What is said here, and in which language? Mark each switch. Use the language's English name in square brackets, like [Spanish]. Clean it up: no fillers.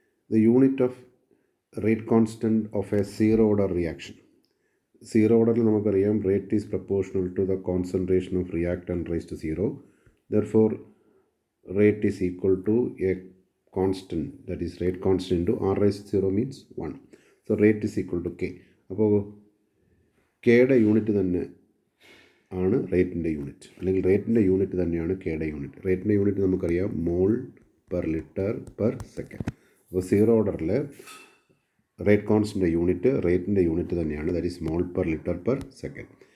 [English] The unit of rate constant of a zero order reaction. [Malayalam] Zero ഓർഡറിൽ നമുക്കറിയാം [English] Rate is proportional to the concentration of reactant raise to zero. Therefore rate is equal to a constant, that is rate constant into r raised to 0 means 1. So rate is equal to k. [Malayalam] അപ്പോൾ കെയുടെ unit തന്നെ ആണ് റേറ്റിൻ്റെ unit, അല്ലെങ്കിൽ റേറ്റിൻ്റെ unit തന്നെയാണ് കെയുടെ unit. റേറ്റിൻ്റെ unit നമുക്കറിയാം mole per litre per second. അപ്പോൾ zero ഓർഡറിൽ റേറ്റ് കോൺസ്റ്റൻ്റെ യൂണിറ്റ് റേറ്റിൻ്റെ യൂണിറ്റ് തന്നെയാണ്, [English] That is mole per litre per second.